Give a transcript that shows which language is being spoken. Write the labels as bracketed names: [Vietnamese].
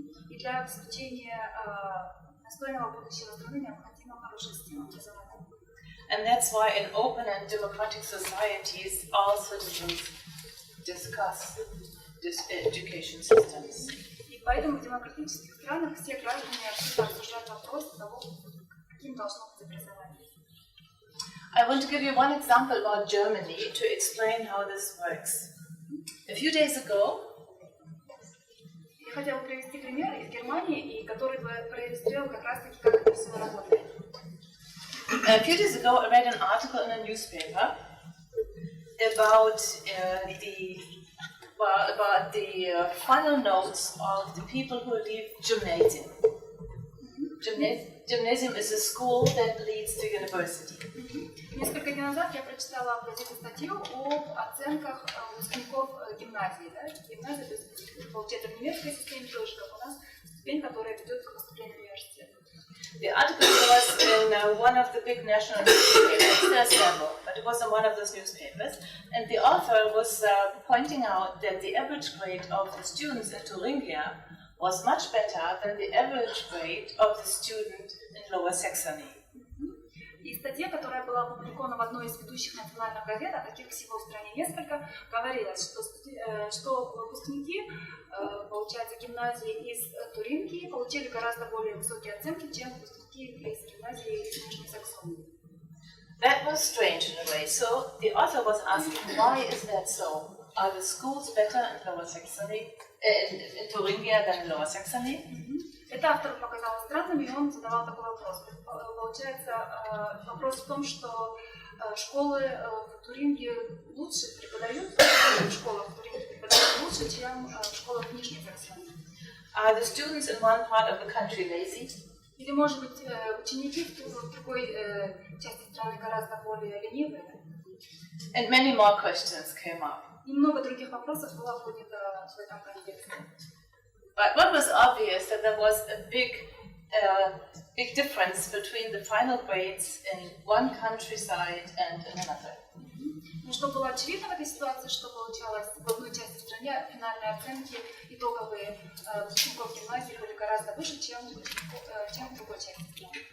[Russian] И для обеспечения достойного будущего страны необходима хорошая система образования. [English] And that's why in open and democratic societies all citizens discuss this education systems. [Russian] И поэтому в демократических странах все граждане активно обсуждают вопрос того, каким должно быть образование. [English] I want to give you one example about Germany to explain how this works. A few days ago, [Russian] я хотела привести пример из Германии, и который бы проиллюстрировал как раз-таки, как это все работает. [English] A few days ago, I read an article in a newspaper about the final notes of the people who leave gymnasium. Gymnasium is a school that leads to university. [Russian] Несколько дней назад я прочитала в газете статью об оценках выпускников гимназии. Да? Гимназия, то есть, получается, в немецкой системе тоже, как у нас, ступень, которая ведет к поступлению в университет. [English] The article was in one of the big national newspapers. There are several, but it was in one of those newspapers. And the author was pointing out that the average grade of the students in Thuringia was much better than the average grade of the student in Lower Saxony. [Russian] И статья, которая была опубликована в одной из ведущих национальных газет, а таких всего в стране несколько, говорилось, что выпускники, получается, гимназии из Туринги получили гораздо более высокие оценки, чем выпускники из гимназии из Нижней Саксонии. [English] That was strange in a way. So the author was asking, why is that so? Are the schools better in Lower Saxony, in Thuringia than in Lower Saxony? [Russian] Это автору показалось странным, и он задавал такой вопрос. Получается, вопрос в том, что школы в Туринге лучше преподают, в школах в Туринге преподают лучше, чем в школах в Нижней Саксонии. [English] Are the students in one part of the country lazy? [Russian] Или, может быть, ученики в другой части страны гораздо более ленивые? [English] And many more questions came up. [Russian] И много других вопросов было поднято в этом контексте. [English] But what was obvious that there was a big difference between the final grades in one countryside and in another. [Russian] Но что было очевидно в этой ситуации, что получалось в одной части страны, финальные оценки, итоговые выпускников гимназии были гораздо выше, чем в другой части страны.